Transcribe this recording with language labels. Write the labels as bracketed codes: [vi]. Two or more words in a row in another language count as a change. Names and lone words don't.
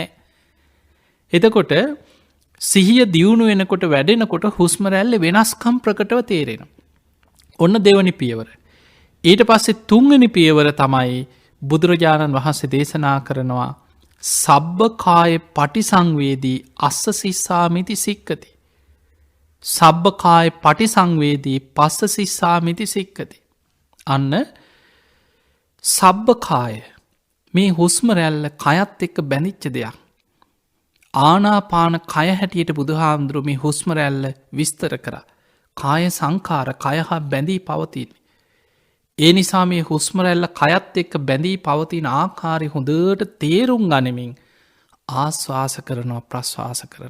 [si] එතකොට සිහිය දියුණු වෙනකොට වැඩෙනකොට හුස්ම රැල්ල වෙනස්කම් ප්‍රකටව තේරෙන. ඔන්න දෙවනි පියවර. ඊට පස්සේ තුන්වෙනි පියවර තමයි බුදුරජාණන් වහන්සේ දේශනා කරනවා [pi] සබ්බකාය පටිසංවේදී අස්ස සිස්සාමිති සික්කති. සබ්බකාය පටිසංවේදී පස්ස සිස්සාමිති සික්කති. [si] අන්න සබ්බකාය මේ හුස්ම රැල්ල කයත් එක්ක බැඳිච්ච දෙයක්. ආනාපාන කය හැටියට බුදුහාමුදුරුවෝ මේ හුස්ම රැල්ල විස්තර කරා. කාය සංකාර කයහා බැඳී පවතින. ඒ නිසා මේ හුස්ම රැල්ල කයත් එක්ක බැඳී පවතින ආකාරය හොඳට තේරුම් ගනිමින් ආශ්වාස කරනවා ප්‍රශ්වාස කරන.